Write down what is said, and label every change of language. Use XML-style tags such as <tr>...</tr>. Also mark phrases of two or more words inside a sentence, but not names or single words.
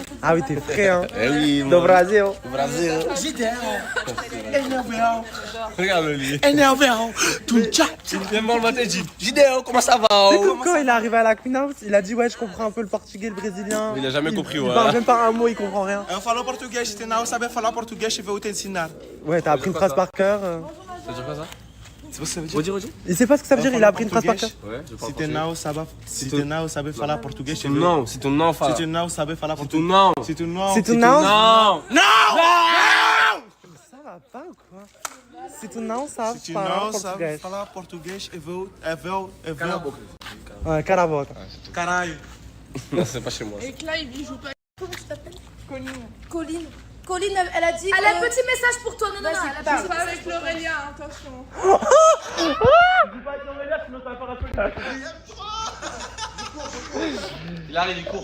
<fr>Ah oui, t'es frais, hein. Eh oui,</fr> <pt>Do Brasil. Brasil.</pt> <fr>Regarde le lit. Viens voir le matin, Gideon, comment ça va? C'est comme quand il est arrivé à la Queen House, il a dit ouais, je comprends un peu le portugais, le brésilien. Il a jamais compris, Il ouais. parle même pas un mot, il comprend rien.</fr> <pt>Eu falo português, se não saber falar português, eu vou te ensinar.</pt> <fr>Ouais, t'as appris une phrase par cœur. Ça veut dire quoi ça? C'est pas ce que ça veut dire? Redis. Il sait pas ce que ça veut dire, il a appris une phrase par cœur. Ouais, je parle</fr> <pt>Se tu não saber falar português,</pt> <fr>C'est ton nom, c'est ton nom,</fr> <pt>se Fala. tu não saber falar</pt> <fr>C'est ton</fr> <pt>português,</pt> <fr>nom.</fr> <pt>se tu não,</pt> <fr>C'est ton nom? Non! Ça va pas ou quoi? C'est ton nom, ça</fr> <pt>se tu</pt> <fr>parle</fr> <pt>não sabe</pt> <fr>portugais.</fr> <pt>falar português, eu vou. Ouais, cala a boca. Caralho.</pt> <fr>Non, c'est pas chez moi. Et que là, il joue pas. Comment tu t'appelles? Colline. Colline. Colline, elle a dit. Elle a un petit message pour toi. Non, non, non. Elle a Pas avec l'Aurélia, attention. Il arrive, il court.</fr>